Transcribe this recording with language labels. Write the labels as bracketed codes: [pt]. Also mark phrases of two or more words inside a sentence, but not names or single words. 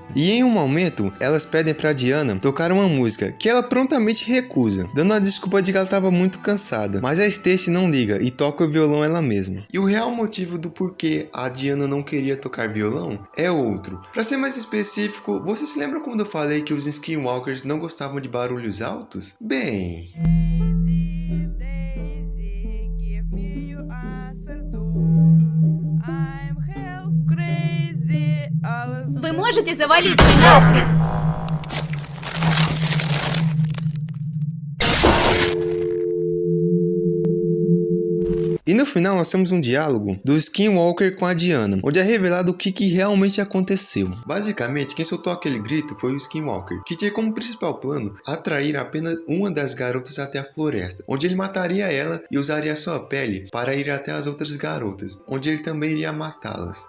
[pt] E em um momento elas pedem para Diana tocar uma música, que ela prontamente recusa, dando a desculpa de que ela estava muito cansada. Mas a Stacy não liga e toca o violão ela mesma. E o real motivo do porquê a Diana não queria tocar violão é outro. Para ser mais específico, você se lembra quando eu falei que os Skinwalkers não gostavam de barulhos altos? Bem... [ru] Вы можете завалиться нахрен? [pt] E no final nós temos um diálogo do Skinwalker com a Diana, onde é revelado o que realmente aconteceu. Basicamente, quem soltou aquele grito foi o Skinwalker, que tinha como principal plano atrair apenas uma das garotas até a floresta, onde ele mataria ela e usaria sua pele para ir até as outras garotas, onde ele também iria matá-las.